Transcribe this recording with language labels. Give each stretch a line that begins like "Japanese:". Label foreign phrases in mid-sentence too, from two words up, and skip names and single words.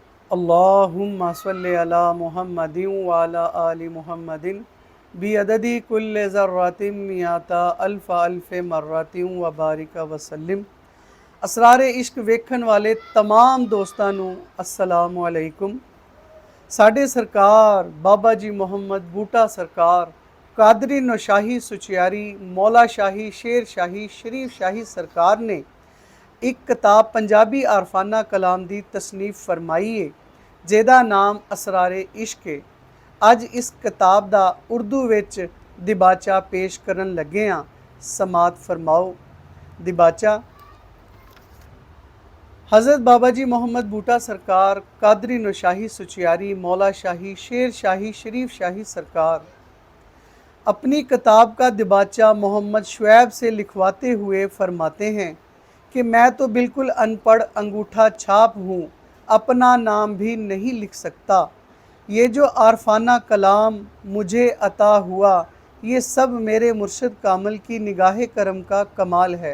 Arabic: اللهم صل على محمد وعلى آل محمد بعدد كل ذرة مائة ألف ألف مرة وبارك وسلم.
Punjabi: اسرار عشق ویکھن والے تمام دوستاں نوں السلام علیکم. ساڈے سرکار بابا جی محمد بوٹا سرکار قادری نوشاہی سچیاری مولا شاہی شیر شاہی شریف شاہی سرکار نے ایک کتاب پنجابی عارفانہ کلام دی تصنیف فرمائی ہے جیدا نام اسرار عشق ہے. اج اس کتاب دا اردو وچ دیباچہ پیش کرن لگے ہاں.
Urdu: سماعت فرماؤ۔ دیباچہ۔ حضرت بابا جی محمد بوٹا سرکار قادری نوشاہی سچیاری مولا شاہی شیر شاہی شریف شاہی سرکار اپنی کتاب کا دیباچہ محمد شعیب سے لکھواتے ہوئے فرماتے ہیں کہ میں تو بالکل ان پڑھ انگوٹھا چھاپ ہوں، اپنا نام بھی نہیں لکھ سکتا. یہ جو عارفانہ کلام مجھے عطا ہوا، یہ سب میرے مرشد کامل کی نگاہ کرم کا کمال ہے.